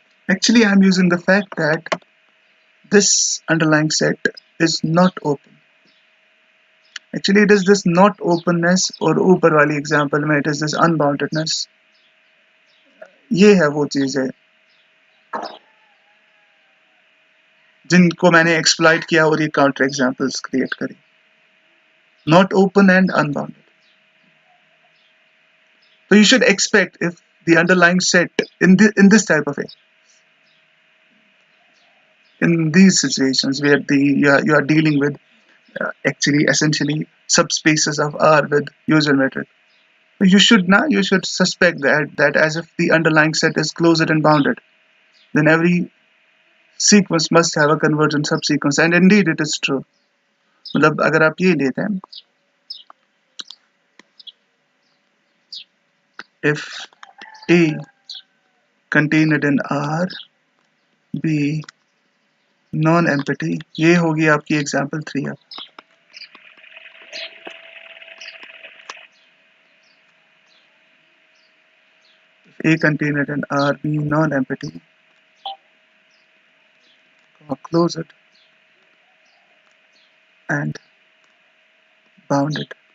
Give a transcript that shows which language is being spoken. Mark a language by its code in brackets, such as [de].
[en] Actually, I am using the fact that this underlying set is not open. Actually, it is this not openness [hi] और ऊपर वाली [en] example में it is this unboundedness. [hi] ये है वो चीज है जिनको मैंने exploit किया और ये counter examples create करी. [en] Not open and unbounded. So you should expect if the underlying set in this type of in these situations where you are dealing with actually essentially subspaces of R with usual metric, you should suspect that as if the underlying set is closed and bounded, then every sequence must have a convergent subsequence, and indeed it is true. [hi] मतलब अगर आप ये लेते हैं if [en] A contained in R, B non empty, [hi] ये होगी आपकी [en] Example 3। अब A contained in R, B non empty, close it and bound it.